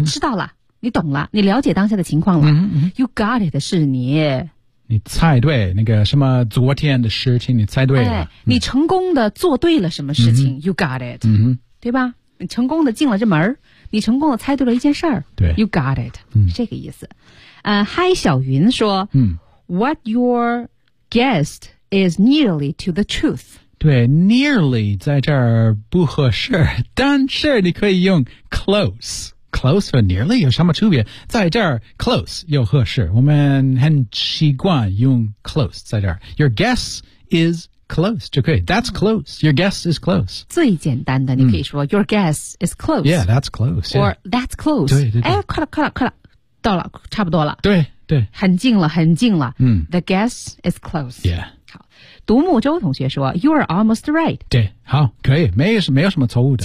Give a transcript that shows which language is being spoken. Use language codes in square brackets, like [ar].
[zh] 你知道了，你懂了，你了解当下的情况了。 Mm-hmm. [en] You got it [zh] 是你猜对那个什么昨天的事情，你猜对了、哎、你成功的做对了什么事情、mm-hmm. [en] You got it、 mm-hmm. [zh] 对吧，你成功的进了这门，你成功的猜对了一件事儿。对 [en] You got it、 mm-hmm. [zh] 这个意思。嗨小云说、 mm-hmm. [en] What your guest is nearly to the truth。 [zh] 对 nearly 在这儿不合适，但是你可以用 closeclose 和 nearly 有什么区别，在这儿 close 又合适，我们很习惯用 close 在这儿。 [en] Your guess is close 就可以， That's close, Your guess is close [zh] 最简单的，你可以说、 [en] Your guess is close, Yeah, that's close, Or that's close, [zh] 对对对，哎，快了快了快了，到了差不多了，对对，很近了很近了、嗯、 [en] The guess is close, Yeah。 [zh] 独木舟同学说 [en] You are almost right, [zh] 对，好，可以，没有什么错误的，